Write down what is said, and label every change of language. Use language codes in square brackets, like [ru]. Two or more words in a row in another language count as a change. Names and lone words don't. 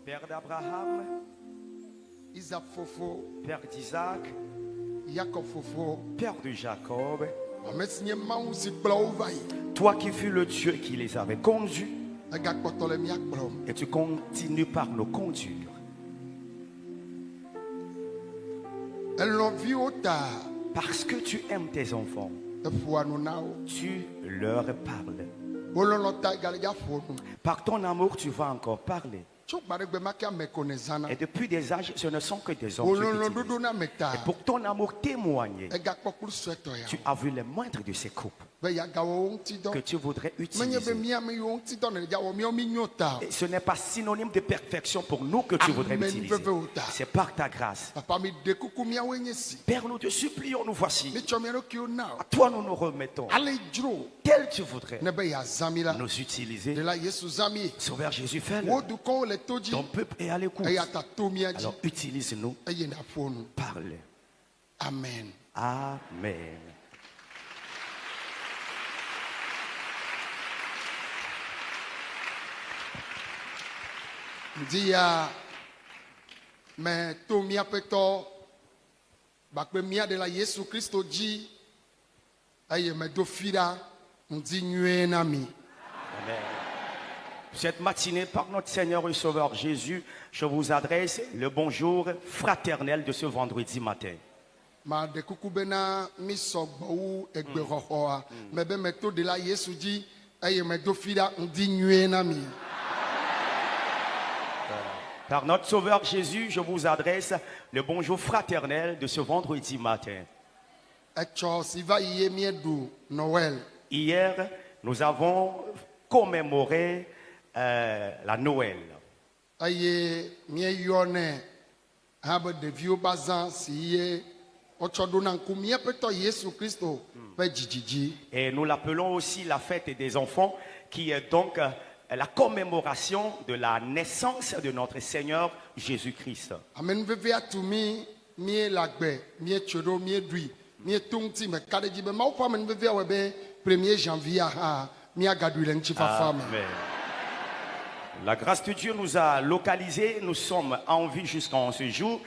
[fr] d'Abraham, Isaac Fofo, père d'Isaac, Jacob Fofo, père de Jacob. [ee] Amesinye mawu si kplɔ wo va yi. [fr] Toi qui fus le Dieu qui les avait conduits, [ee] Egakpɔtɔ le mía kplɔm. [fr] et tu continues par nous conduire. [ee] Elɔviwo ta [fr] Parce que tu aimes tes enfants, [ee] eƒoa nu na wo. [fr] tu leur parles. [ee] Wo lɔlɔ ta galedza ƒo nu. [fr] Par ton amour, tu vas encore parler. [ee] Tso gba ɖe gbe ma ke ame ko ne zãna. [fr] Et depuis des âges, ce ne sont que des hommes [ee] Wo [fr] qui [ee] lɔlɔ [fr] t'utilisent. [ee] ɖoɖo na me ta. [fr] Et pour ton amour témoigner, [ee] Egakpɔ kplu suetɔ ya. [fr] tu as vu les moindres de ces coupes [ee] Be yagawɔ wo ŋuti [fr] que [ee] dɔ. [fr] tu voudrais [ee] Menye be [fr] utiliser. [ee] mía me yiwo ŋuti dɔ ne dza wɔ míawo mi nyo ta. [fr] Et ce n'est pas synonyme de perfection pour nous que tu voudrais Amen. utiliser. C'est par ta grâce. [ee] Papa mi de kuku míawoe nye si. [fr] Père, nous te supplions, nous voici. [ee] Mitsɔ mía ɖokuiwo na [fr] À [ee] o. [fr] toi, nous nous remettons. [ee] Ale dzro [fr] Tel tu voudrais [ee] ne be yazã mi la. [fr] nous utiliser. [ee] De la Yesu zã mi. [fr] Sauveur Jésus, fais-le. [ee] Wo dukɔwo le to dzi. [fr] Ton peuple est à l'écoute. [ee] Eya ta to mía dzi. [fr] Alors utilise-nous, [ee] Eye naƒo nu. [fr] parle. Amen. Amen. [ee] Ŋdi ya me to míaƒe tɔ bakpe mía de la Yesu Kristo dzi eye me do fi ɖa ŋdi nyuie na mi. Amen. [fr] Cette matinée, par notre Seigneur et Sauveur Jésus, je vous adresse le bonjour fraternel de ce vendredi matin. [ee] Ma de kuku bena mi sɔgbɔ wu egbexɔxɔa me be me to de la Yesu dzi eye me do fi ɖa ŋdi nyuie na mi. [fr] Par notre Sauveur Jésus, je vous adresse le bonjour fraternel de ce vendredi matin. [ee] Etsɔ si va yi ye míeɖu Noël. [fr] Hier, nous avons commémoré la Noël. [ee] Eye míeyɔnɛ hã be ɖeviwo ba zã si ye wotsɔ ɖo na ŋku míaƒe tɔ Yesu Kristo ƒe dzidzidzi. [fr] Et nous l'appelons aussi la fête des enfants, qui est donc la commémoration de la naissance de notre Seigneur Jésus-Christ. [ee] Amenuveve atu mi míele agbe míetso ɖo míeɖui míeto ŋuti me ka ɖe dzi be Mawu ƒe amenuveve awɔe be [fr] 1er janvier [ee] hã míagaɖui le ŋutifafa me. Amen. [fr] La grâce de Dieu nous a localisés, nous sommes en vie jusqu'en ce jour.